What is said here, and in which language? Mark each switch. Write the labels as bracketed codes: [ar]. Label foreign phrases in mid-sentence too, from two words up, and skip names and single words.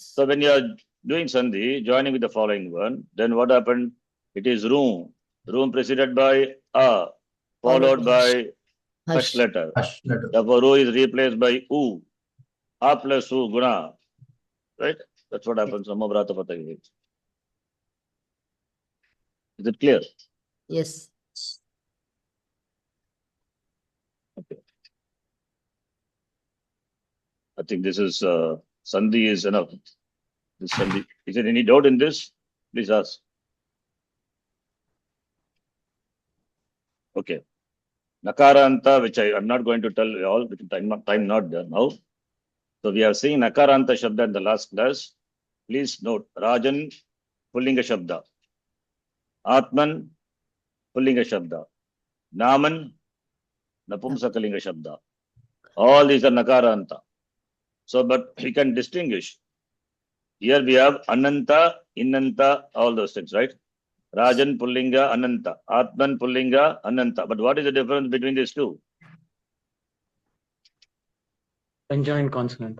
[en] So when you are doing sandhi, joining with the following one, then what happened? It is room. Room preceded by a, followed by hush letter. Hush letter. Therefore, ru is replaced by u. A plus u guna. Right? That's what happens. [sa] Namo vratapataye. [en] Is it clear? Yes. Okay. I think this is sandhi is enough. This sandhi. Is there any doubt in this? Please ask. Okay. Nakaranta, which I'm not going to tell you all because time not there now. So we have seen [sa] Nakaranta Shabda [en] in the last class. Please note [sa] Rajan Pullinga Shabda. Atman Pullinga Shabda. Naman Napumsakalinga Shabda. [en] All these are Nakaranta. So, but we can distinguish. Here we have Ananta, Innanta, all those things, right? [sa] Rajan Pullinga, Ananta. Atman Pullinga, Ananta. [en] But what is the difference between these two? Conjoined consonant.